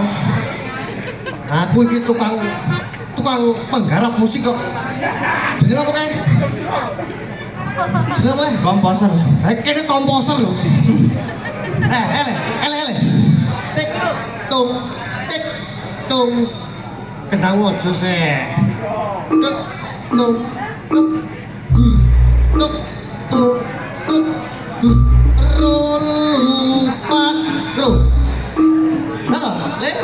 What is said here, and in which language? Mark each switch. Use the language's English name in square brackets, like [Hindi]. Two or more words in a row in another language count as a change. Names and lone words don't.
[Javanese] Aku iki tukang penggarap musik kok. Jenenge apa kae? Jenenge apa? Komposer. Kene komposer lho. Ele. Tik tung. Kendang ojo se. Tuk tung tuk tuk tuk tuk tuk. Lupa bro. Nah, le.